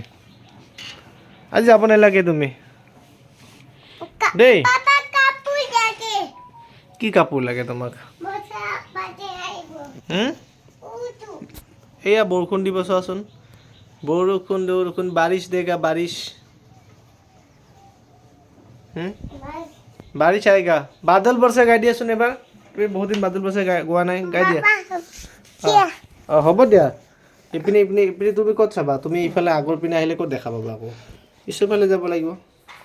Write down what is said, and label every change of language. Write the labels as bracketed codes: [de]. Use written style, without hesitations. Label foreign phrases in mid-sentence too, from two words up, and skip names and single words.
[as] আজি যাব নালাগে তুমি দেই। কি কাপোৰ লাগে তোমাক? এয়া বৰষুণ দিব চোৱাচোন। [hi] বৰষুণ बारिश देगा बारिश। बारिश आएगा। [as] बादल बरसे গাই দিয়াচোন এবাৰ। তুমি বহুত দিন বাদল বৰছে গোৱা নাই, গাই দিয়া। হ'ব দিয়া। ইপিনে তুমি ক'ত চাবা? তুমি ইফালে আগৰ পিনে আহিলে ক'ত দেখা পাবা আকৌ? পিছৰ ফালে যাব লাগিব।